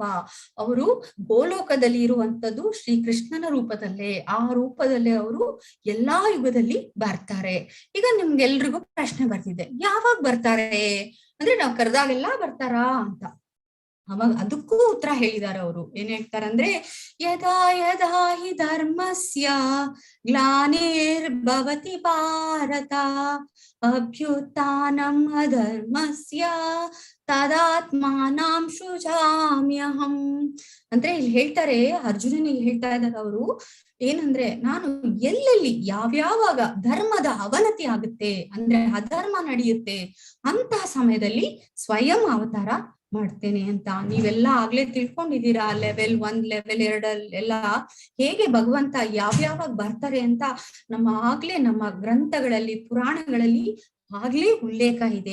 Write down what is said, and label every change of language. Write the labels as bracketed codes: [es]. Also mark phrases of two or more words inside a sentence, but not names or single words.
[kn] ಅವರು ಗೋಲೋಕದಲ್ಲಿ ಇರುವಂತದ್ದು ಶ್ರೀ ಕೃಷ್ಣನ ರೂಪದಲ್ಲೇ, ಆ ರೂಪದಲ್ಲೇ ಅವರು ಎಲ್ಲಾ ಯುಗದಲ್ಲಿ ಬರ್ತಾರೆ. ಈಗ ನಿಮ್ಗೆಲ್ರಿಗೂ ಪ್ರಶ್ನೆ ಬರ್ತಿದೆ, ಯಾವಾಗ ಬರ್ತಾರೆ ಅಂದ್ರೆ ನಾವು ಕರೆದಾಗೆಲ್ಲ ಬರ್ತಾರಾ ಅಂತ. ಅವಾಗ ಅದಕ್ಕೂ ಉತ್ತರ ಹೇಳಿದ್ದಾರೆ ಅವರು. ಏನ್ ಹೇಳ್ತಾರಂದ್ರೆ, [sa] ಯದಾ ಯದಾ ಹಿ ಧರ್ಮಸ್ಯ ಗ್ಲಾನಿರ್ಭವತಿ ಭಾರತ ಅಭ್ಯುತ್ಥಾನಂ ಅಧರ್ಮಸ್ಯ ತದಾತ್ಮಾನಾಂ ಸೃಜಾಮ್ಯಹಂ. [kn] ಅಂದ್ರೆ ಇಲ್ಲಿ ಹೇಳ್ತಾರೆ, ಅರ್ಜುನನಿಗೆ ಹೇಳ್ತಾ ಇದ್ದಾರೆ ಅವರು. ಏನಂದ್ರೆ, ನಾನು ಎಲ್ಲೆಲ್ಲಿ ಯಾವ್ಯಾವಾಗ ಧರ್ಮದ ಅವನತಿ ಆಗುತ್ತೆ ಅಂದ್ರೆ ಅಧರ್ಮ ನಡೆಯುತ್ತೆ ಅಂತಹ ಸಮಯದಲ್ಲಿ ಸ್ವಯಂ ಅವತಾರ ಮಾಡ್ತೇನೆ ಅಂತ. ನೀವೆಲ್ಲ ಆಗ್ಲೇ ತಿಳ್ಕೊಂಡಿದ್ದೀರಾ, ಲೆವೆಲ್ 1 ಲೆವೆಲ್ 2 ಎಲ್ಲ ಹೇಗೆ ಭಗವಂತ ಯಾವ್ಯಾವಾಗ ಬರ್ತಾರೆ ಅಂತ ನಮ್ಮ ಗ್ರಂಥಗಳಲ್ಲಿ ಪುರಾಣಗಳಲ್ಲಿ ಆಗ್ಲೇ ಉಲ್ಲೇಖ ಇದೆ.